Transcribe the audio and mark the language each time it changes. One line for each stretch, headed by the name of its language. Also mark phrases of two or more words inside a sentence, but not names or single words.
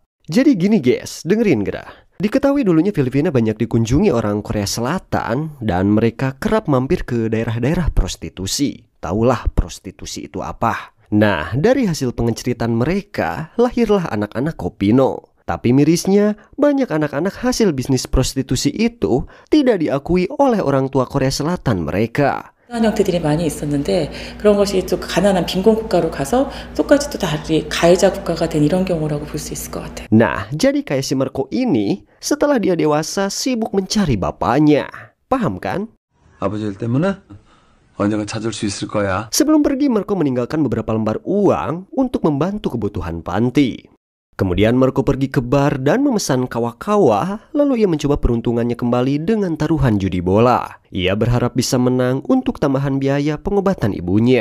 Indonesian: Jadi gini guys, dengerin gerah. Diketahui dulunya Filipina banyak dikunjungi orang Korea Selatan dan mereka kerap mampir ke daerah-daerah prostitusi. Taulah prostitusi itu apa? Nah, dari hasil pengeceritaan mereka, lahirlah anak-anak kopino. Tapi mirisnya, banyak anak-anak hasil bisnis prostitusi itu tidak diakui oleh orang tua Korea Selatan mereka.
Korean: 그런 형태들이 많이 있었는데 그런 것이 또 가난한 빈곤 국가로 가서 똑같이 또 다른 가해자 국가가 된 이런 경우라고 볼 수 있을 것 같아요.
Indonesian: Nah, jadi kayak si Marco ini, setelah dia dewasa sibuk mencari bapaknya. Paham kan?
Korean: 아버지 일 때문에 언젠가 찾을 수 있을 거야.
Indonesian: Sebelum pergi, Marco meninggalkan beberapa lembar uang untuk membantu kebutuhan panti. Kemudian Marco pergi ke bar dan memesan kawa-kawa, lalu ia mencoba peruntungannya kembali dengan taruhan judi bola. Ia berharap bisa menang untuk tambahan biaya pengobatan ibunya.